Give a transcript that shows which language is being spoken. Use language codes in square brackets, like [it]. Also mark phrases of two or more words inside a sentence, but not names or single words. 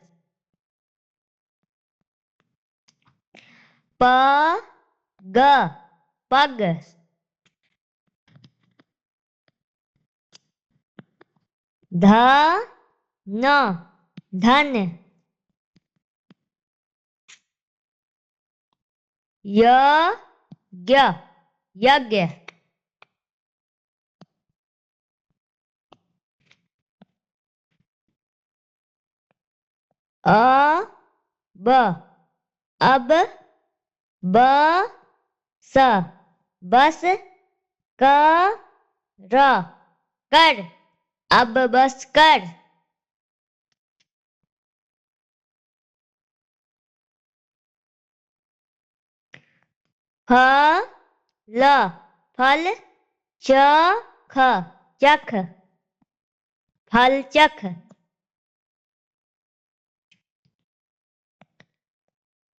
[hi] प ग पग। ध न धन। य ज्ञ यज्ञ। अ ब अब। ब स बस। क र कर अब बस कर। फ ल फल। च ख चख फल चख।